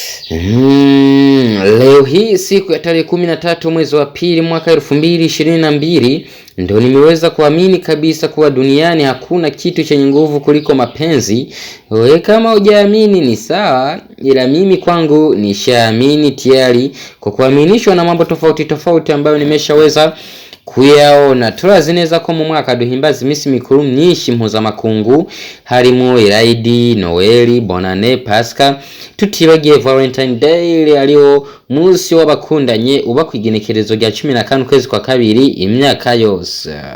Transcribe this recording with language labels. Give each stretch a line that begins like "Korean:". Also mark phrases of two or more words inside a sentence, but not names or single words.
Swahili: Leo hii siku ya tarehe 13 mwezi wa pili mwaka 2022 ndio nimeweza kuamini kabisa kuwa duniani hakuna kitu chenye nguvu kuliko mapenzi. Wewe kama hujaamini ni sawa, ila mimi kwangu nishaamini tayari kwa kuaminishwa na mambo tofauti ambayo nimeshaweza kuyaona.
Rundi: Turazineza ko mu mwaka duhimbaza imisi mikuru myinshi mpuzamakungu harimo iraidi, Noeli, Bonane, Pasika, tutibagiye
English: Valentine Day
Rundi: ariwo musi w'abakundanye uba kwigenekerezo rya 15 kwezi kwa kabiri imyaka yose.